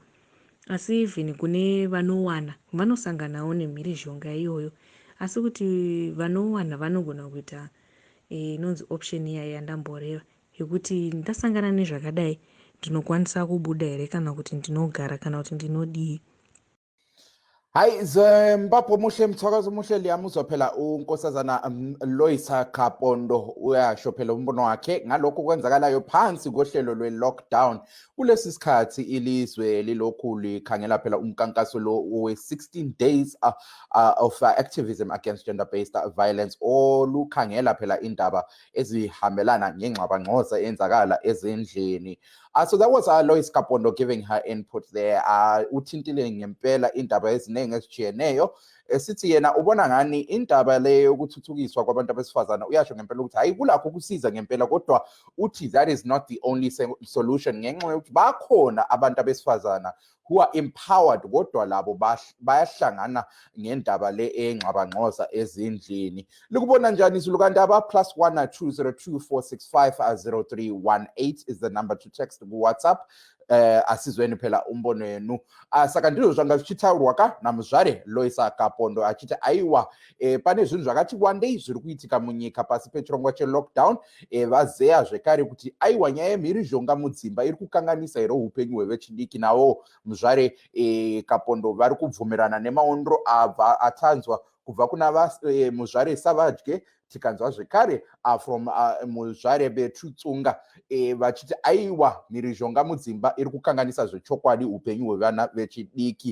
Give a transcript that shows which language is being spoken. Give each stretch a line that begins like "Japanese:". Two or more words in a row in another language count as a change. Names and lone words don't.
Shona: Asi even kune vanowana vanosanganawo nemhirizhonga iyoyo. Asi kuti vanowana vanogona kuita inonzi option iya yandamboreva, yekuti ndasangana nezvakadai ndinokwanisa kubuda here kana kuti ndinogara kana kuti ndinodii.
North Ndebele: Hayi Zimbabwe muhle mthwakazi muhle liyamuzwa phela unkosazana Loisa Kapondo uyasho phela umbono wakhe ngalokho kwenzakalayo phansi kohlelo lwe-lockdown kulesi sikhathi ilizwe lilokhu likhangela phela umkankaso lo we-
English: 16 days of activism against gender-based violence
North Ndebele: olukhangela phela indaba ezihambelana ngengxabangxoza eyenzakala ezindlini.
English: So that was Lois Kapondo giving her input there.
North Ndebele: Uthintile ngempela indaba eziningi ezijiyeneyo. Sithi yena ubona ngani indaba le yokuthuthukiswa kwabantu abesifazana uyasho ngempela ukuthi hayi kulakho kusiza ngempela, kodwa uthi
English: that is not the only solution
North Ndebele: ngenxa yokuthi bakhona abantu abesifazana
English: who are empowered
North Ndebele: kodwa labo bayahlangana ngendaba le engxabangxoza ezindlini. Likubona njani izulukandaba?
English: +1 202 465 0318 is the number to text ku WhatsApp.
North Ndebele: Asizweni phela umbono yenu.
Shona: Saka ndizvo zvanga zvichitaurwa ka namuzvare Loisa Kapondo achiti aiwa pane zvinhu zvakati wandei zviri kuitika munyika pasi pechirongwa chelockdown. Vazeya zvekare kuti aiwa nyaya yemhirizhonga mudzimba iri kukanganisa here upenyu hwevechidiki. Nawo muzvare Kapondo vari kubvumirana nemaondro abva atanzwa kubva kuna muzvare Savadye, tikanzwa zvekare from muzvare Betutsunga vachiti aiwa mhirizhonga mudzimba iri kukanganisa zvechokwadi upenyu hwevana vechidiki.